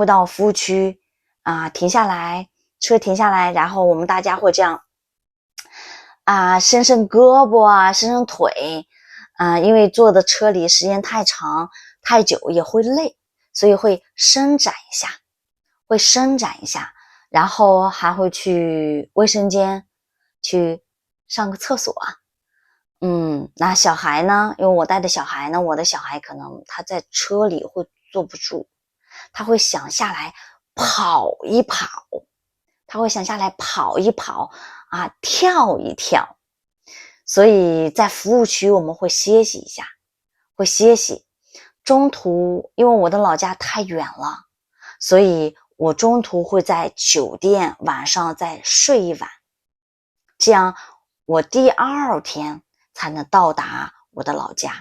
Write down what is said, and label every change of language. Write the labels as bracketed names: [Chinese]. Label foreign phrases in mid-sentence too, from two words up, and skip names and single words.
[Chinese] 到服務區停下來，車停下來，然後我們大家會這樣伸伸胳膊伸伸腿因為坐的車裡時間太長太久也會累，所以会伸展一下，然後還會去衛生間去上個廁所。那小孩呢，因為我帶的小孩呢，我的小孩可能他在車裡會坐不住，他會想下來跑一跑，跳一跳。所以在服務區我們會歇息一下，中途因為我的老家太遠了，所以我中途会在酒店晚上再睡一晚，這樣我第二天才能到達我的老家。